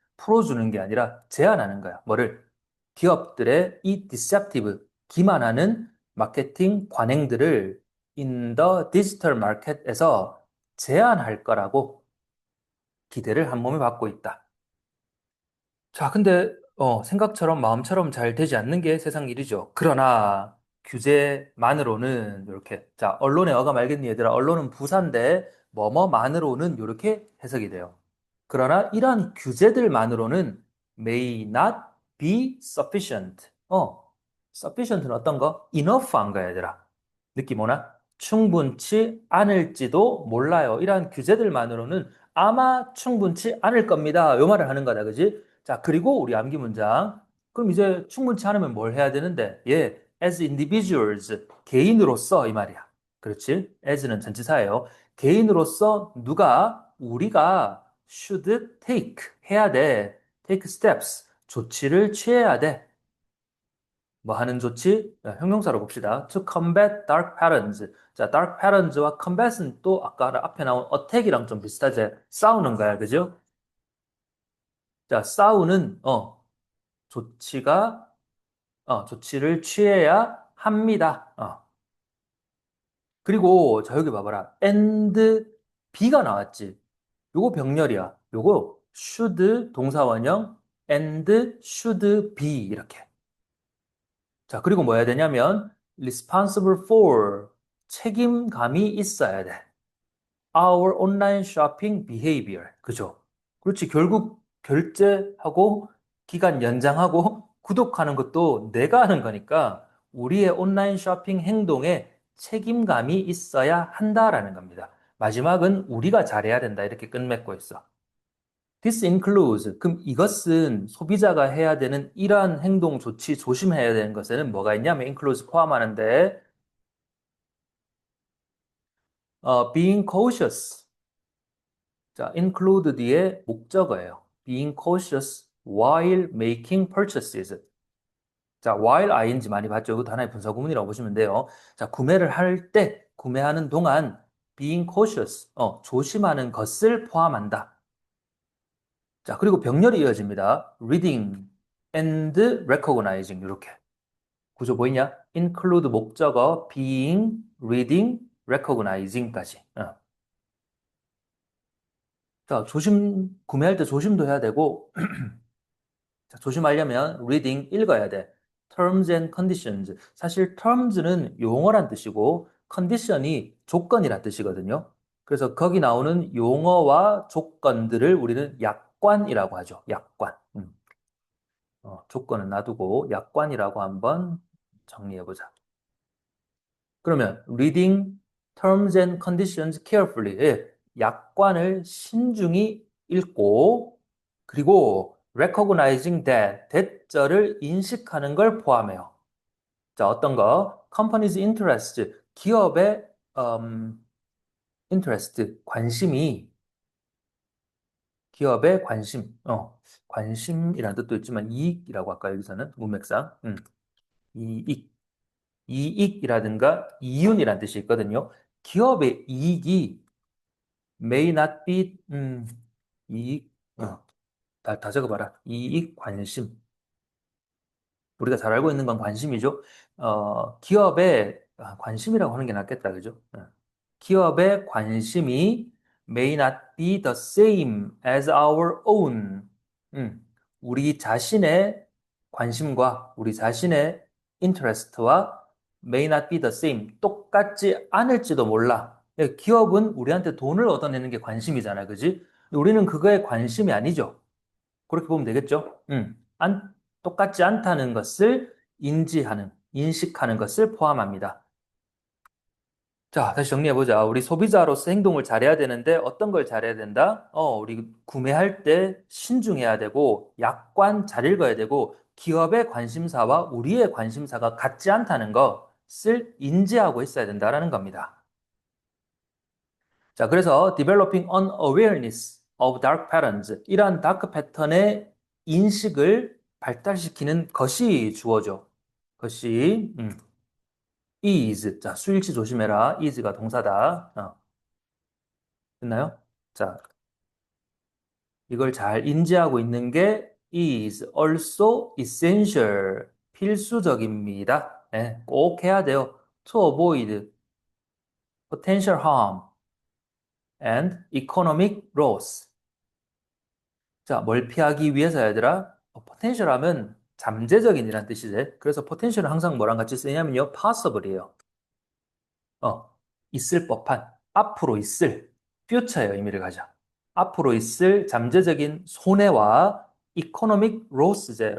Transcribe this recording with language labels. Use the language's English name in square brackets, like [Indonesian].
[Korean] 풀어주는 게 아니라 제한하는 거야. 뭐를? 기업들의 이 deceptive, 기만하는 마케팅 관행들을 [English] in the digital market [Korean] 에서 제한할 거라고 기대를 한 몸에 받고 있다. 자, 근데 생각처럼 마음처럼 잘 되지 않는 게 세상 일이죠. 그러나 규제만으로는 이렇게, 자, 언론의 어감 알겠니 얘들아? 언론은 부사인데 뭐뭐만으로는 이렇게 해석이 돼요. 그러나 이러한 규제들만으로는 [English] may not be sufficient. [Korean] sufficient는 어떤 거? enough한 거야, 얘들아. 느낌 오나? 충분치 않을지도 몰라요. 이러한 규제들만으로는 아마 충분치 않을 겁니다. 요 말을 하는 거다, 그지? 자, 그리고 우리 암기 문장. 그럼 이제 충분치 않으면 뭘 해야 되는데? 예, [English] as individuals, [Korean] 개인으로서 이 말이야. 그렇지? as는 전치사예요. 개인으로서 우리가 [English] should take, [Korean] 해야 돼. [English] take steps, [Korean] 조치를 취해야 돼. 뭐 하는 조치? 자, 형용사로 봅시다. [English] To combat dark patterns. [Korean] 자, dark patterns와 combat은 또 아까 앞에 나온 attack이랑 좀 비슷하지? 싸우는 거야, 그죠? 자, 싸우는, 조치가, 조치를 취해야 합니다. 그리고, 자, 여기 봐봐라. [English] and be [Korean] 가 나왔지. 요거 병렬이야. [English] 요거 should [Korean] 동사원형 [English] and should be 이렇게. [Korean] 자, 그리고 뭐 해야 되냐면 [English] responsible for [Korean] 책임감이 있어야 돼. [English] Our online shopping behavior. [Korean] 그죠? 그렇지. 결국 결제하고 기간 연장하고 구독하는 것도 내가 하는 거니까 우리의 온라인 쇼핑 행동에 책임감이 있어야 한다라는 겁니다. 마지막은 우리가 잘해야 된다. 이렇게 끝맺고 있어. [English] This includes. [Korean] 그럼 이것은 소비자가 해야 되는 이러한 행동 조치 조심해야 되는 것에는 뭐가 있냐면 includes 포함하는데 [English] being cautious. [Korean] 자, include 뒤에 목적어예요. [English] being cautious while making purchases. [Korean] 자, while ing 많이 봤죠? 이것도 하나의 분사구문이라고 보시면 돼요. 자, 구매를 할 때, 구매하는 동안 [English] being cautious, [Korean] 조심하는 것을 포함한다. 자, 그리고 병렬이 이어집니다. [English] reading and recognizing 이렇게. [Korean] 구조 보이냐? [English] include [Korean] 목적어, [English] being, reading, recognizing까지. [Korean] 자, 구매할 때 조심도 해야 되고, 자, 조심하려면 reading 읽어야 돼. [English] terms and conditions. [Korean] 사실 terms는 용어란 뜻이고 condition이 조건이란 뜻이거든요. 그래서 거기 나오는 용어와 조건들을 우리는 약관이라고 하죠. 약관. 조건은 놔두고 약관이라고 한번 정리해보자. 그러면 [English] reading terms and conditions carefully. [Korean] 예, 약관을 신중히 읽고 그리고 [English] recognizing that, [Korean] 대절을 인식하는 걸 포함해요. 자, 어떤 거? [English] company's interest, [Korean] 기업의 interest, 기업의 관심, 관심이라는 뜻도 있지만 이익이라고 할까 여기서는 문맥상, 이익. 이익이라든가 이윤이라는 뜻이 있거든요. 기업의 이익이 [English] may not be, [Korean] 이익, 다 적어봐라. 이익, 관심. 우리가 잘 알고 있는 건 관심이죠. 기업의 관심이라고 하는 게 낫겠다, 그죠? 기업의 관심이 [English] may not be the same as our own. [Korean] 음, 우리 자신의 관심과 우리 자신의 interest와 [English] may not be the same. [Korean] 똑같지 않을지도 몰라. 기업은 우리한테 돈을 얻어내는 게 관심이잖아, 그지? 우리는 그거에 관심이 아니죠. 그렇게 보면 되겠죠? 똑같지 않다는 것을 인지하는, 인식하는 것을 포함합니다. 자, 다시 정리해보자. 우리 소비자로서 행동을 잘해야 되는데 어떤 걸 잘해야 된다? 우리 구매할 때 신중해야 되고, 약관 잘 읽어야 되고, 기업의 관심사와 우리의 관심사가 같지 않다는 것을 인지하고 있어야 된다는 겁니다. 자, 그래서 [English] developing an awareness of dark patterns. [Korean] 이러한 다크 패턴의 인식을 발달시키는 것이 주어져. 것이, is. 자, 수일치 조심해라. is가 동사다. 됐나요? 자, 이걸 잘 인지하고 있는 게 [English] is also essential. [Korean] 필수적입니다. 네, 꼭 해야 돼요. [English] To avoid potential harm and economic loss. [Korean] 자, 뭘 피하기 위해서 얘들아? potential 하면 잠재적인이란 뜻이지. 그래서 potential은 항상 뭐랑 같이 쓰냐면요. possible이에요. 있을 법한, 앞으로 있을, future의 의미를 가져. 앞으로 있을 잠재적인 손해와 [English] economic loss [Korean] 제.